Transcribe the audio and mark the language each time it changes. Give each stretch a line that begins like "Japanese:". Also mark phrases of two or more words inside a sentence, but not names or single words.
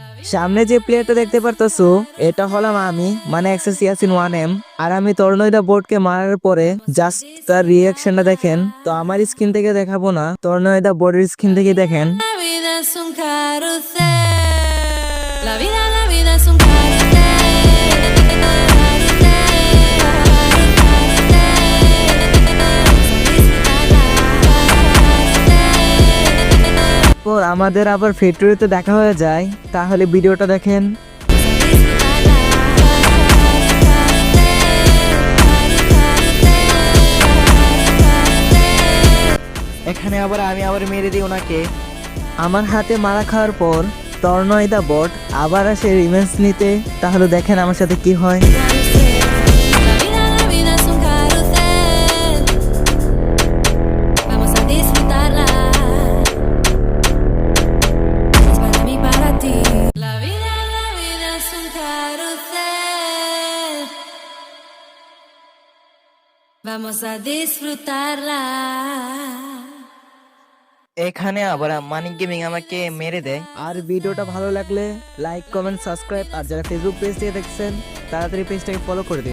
Bangla: সামনে যে প্লেয়ারটা দেখতে পারতেছো এটা হলাম আমি, মানে এক্সেস ইয়াসিন 1M। আর আমি টর্নেডো বোর্ডকে মারার পরে জাস্ট তার রিয়াকশনটা দেখেন। তো আমার স্ক্রিন থেকে দেখাবো না, টর্নেডো বোর্ডের স্ক্রিন থেকে দেখেন।
Spanish: La vida es un carrusel. La vida es un
Bangla: পর আমাদের আবার ফ্যাক্টরিতে দেখা হয়ে যায়, তাহলে ভিডিওটা দেখেন। এখানে আবার আমি মেরে দিই ওনাকে। আমার হাতে মারা খাওয়ার পর টর্নেডো বোর্ড আবার আসে রিভেঞ্জ নিতে, তাহলে দেখেন আমার সাথে কি হয়।
Spanish: La vida es un carrusel. Vamos a disfrutarla. Es para mí, para ti. La vida es un carrusel. Vamos a disfrutarla.
Bangla: এখানে আবার মানিক গেমিং আমাকে মেরে দেয়। আর ভিডিওটা ভালো লাগলে
English: like, comment, subscribe.
Bangla: আর যারা ফেসবুক পেজ থেকে দেখছেন তাড়াতাড়ি পেজটাকে ফলো করে দিন।